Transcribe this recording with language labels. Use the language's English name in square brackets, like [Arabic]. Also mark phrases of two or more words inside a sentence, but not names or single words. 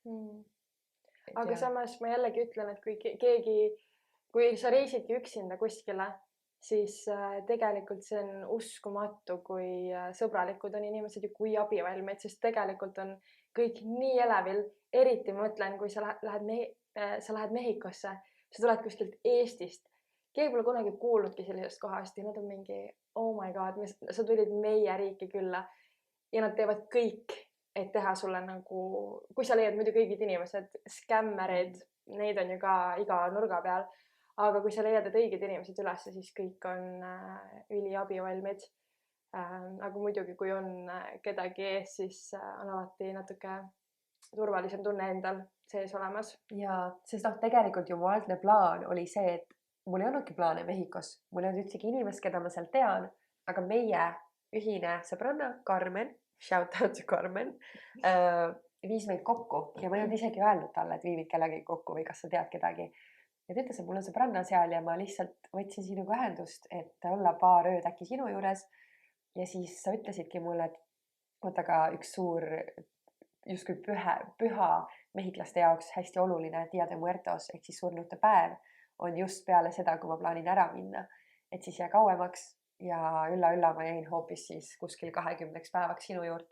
[Estonian] Aga samas ma jällegi ütlen, et kui sa reisidki üksinda kuskile, siis tegelikult see on uskumatu, kui sõbralikud on inimesed ja kui abivalmid, sest tegelikult on kõik nii elevil, eriti ma mõtlen, kui sa lähed Mehhikosse, sa tuled kuskilt Eestist keegi pole kunagi kuulnudki sellisest kohast ja nad on mingi [English] oh my god, [Estonian] sa tulid meie riiki külla ja nad teevad kõik, et teha sulle nagu, kui sa leiad muidu kõigid inimesed, skämmerid, neid on ju ka iga nurga peal, aga kui sa leiad need õiged inimesed üles, siis kõik on üliabivalmid. Aga muidugi, kui on kedagi ees, siis on alati natuke turvalisem tunne endal sees olemas. Ja sest tegelikult ju mu algne plaan oli see, et mul ei olnudki plaane Mehhikos, mul ei olnud ühtsegi inimest, keda ma seal tean, aga meie ühine sõbranna Carmen, [English] shout out to Carmen, [Estonian] viis meid kokku ja ma ei olnud isegi öelnud talle, et viimid kellegagi kokku või kas sa tead kedagi. Ja ta ütles, et mul on sõbranna seal ja ma lihtsalt võtsin sinuga ühendust, et olla paar ööd äkki sinu juures. Ja siis sa ütlesidki mulle, et oota, aga üks suur justkui püha mehhiklaste jaoks hästi oluline Dia de Muertos ehk siis surnute päev on just peale seda, kui ma plaanin ära minna, et siis jää kauemaks ja ülla ma jäin hoopis siis kuskil 20 päevaks sinu juurde.